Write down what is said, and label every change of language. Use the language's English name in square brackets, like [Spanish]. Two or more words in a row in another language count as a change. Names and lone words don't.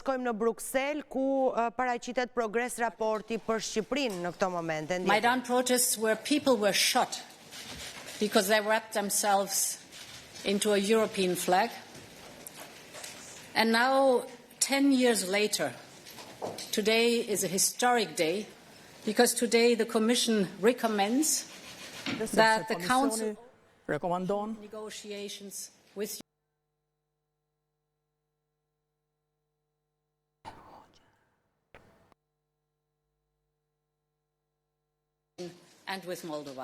[Albanian] shkojmë në Bruksel, ku paraqitet progress-raporti për Shqipërinë në këto momente. [English] Maidan protests where people were shot because they wrapped themselves into a European flag. And now, 10 years later, today is a historic day because today the Commission recommends that the Council negotiations with and with Moldova.